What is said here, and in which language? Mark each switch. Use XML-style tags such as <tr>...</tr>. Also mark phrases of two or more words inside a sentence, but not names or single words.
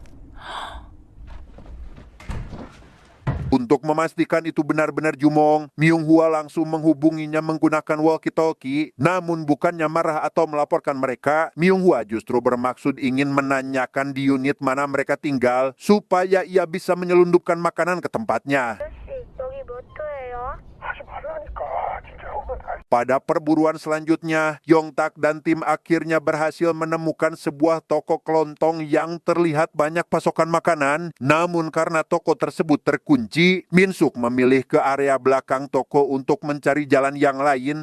<id>Untuk memastikan itu benar-benar Jumong, Myung Hwa langsung menghubunginya menggunakan walkie-talkie. Namun bukannya marah atau melaporkan mereka, Myung Hwa justru bermaksud ingin menanyakan di unit mana mereka tinggal supaya ia bisa menyelundupkan makanan ke tempatnya.</id> <ko>여기 몇 호예요? 하지 말라니까. 진짜 오면 다</ko> <id>Pada perburuan selanjutnya, Yongtak dan tim akhirnya berhasil menemukan sebuah toko kelontong yang terlihat banyak pasokan makanan. Namun karena toko tersebut terkunci, Minsuk memilih ke area belakang toko untuk mencari jalan yang lain.</id>